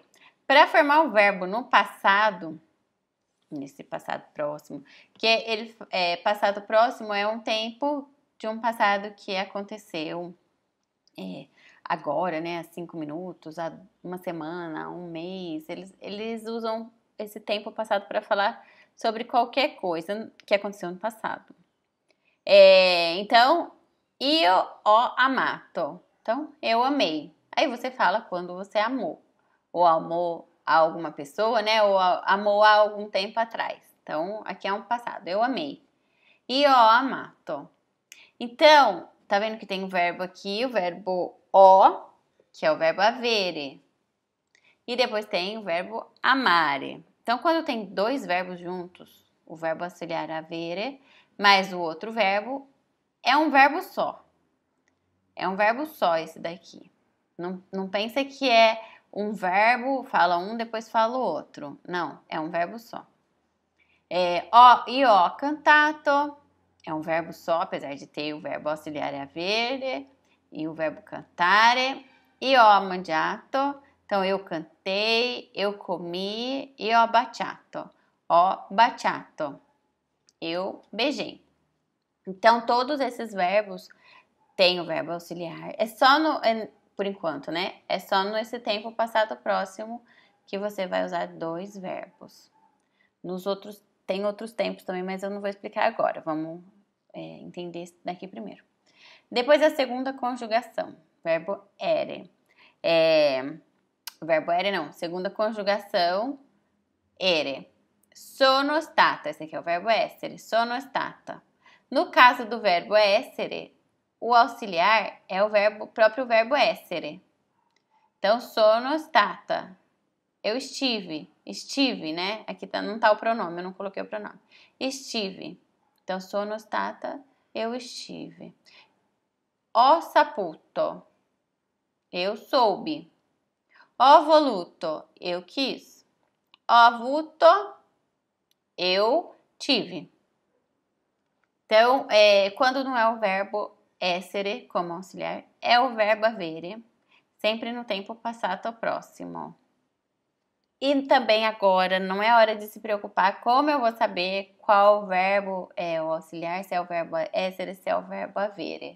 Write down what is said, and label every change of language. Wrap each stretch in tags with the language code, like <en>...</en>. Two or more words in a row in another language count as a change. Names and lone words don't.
<pt>Para formar o verbo no passado, nesse passado próximo, que passado próximo é um tempo de um passado que aconteceu agora, né, há 5 minutos, há uma semana, um mês, eles usam esse tempo passado para falar sobre qualquer coisa que aconteceu no passado. Então,</pt> <it>io ho amato.</it> <pt>Então, eu amei. Aí você fala quando você amou. Ou amou a alguma pessoa, né? Ou amou há algum tempo atrás. Então, aqui é um passado. Eu amei.</pt> <it>Io ho amato.</it> <pt>Então, tá vendo que tem um verbo aqui, o verbo ho, que é o verbo avere. E depois tem o verbo amare. Então, quando tem dois verbos juntos, o verbo auxiliar avere, mais o outro verbo, é um verbo só. É um verbo só esse daqui. Não pensa que é um verbo, fala um, depois fala o outro. Não, é um verbo só.</pt> <it>Ho cantato,</it> <pt>é um verbo só, apesar de ter o verbo auxiliar avere e o verbo cantare.</pt> <it>Ho mangiato,</it> <pt>então eu cantei, eu comi.</pt> <it>Ho baciato,</it> <pt>eu beijei. Então, todos esses verbos têm o verbo auxiliar. Por enquanto, né? É só nesse tempo passado próximo que você vai usar dois verbos. Tem outros tempos também, mas eu não vou explicar agora. Vamos entender isso daqui primeiro. Depois a segunda conjugação, verbo ere. Segunda conjugação, ere.</pt> <it>Sono stata,</it> <pt>esse aqui é o verbo essere,</pt> <it>sono stata.</it> <pt>No caso do verbo essere, o auxiliar é o próprio verbo essere. Então,</pt> <it>sono stata.</it> <pt>Eu estive, né? Aqui não tá o pronome, eu não coloquei o pronome. Estive. Então,</pt> <it>sono stata,</it> <pt>eu estive.</pt> <it>Ho saputo,</it> <pt>eu soube.</pt> <it>Ho voluto,</it> <pt>eu quis.</pt> <it>Ho avuto,</it> <pt>eu tive. Então, quando não é o verbo essere como auxiliar, é o verbo avere, sempre no tempo passato próximo. E também agora, não é hora de se preocupar como eu vou saber qual verbo é o auxiliar, se é o verbo essere, se é o verbo avere.</pt>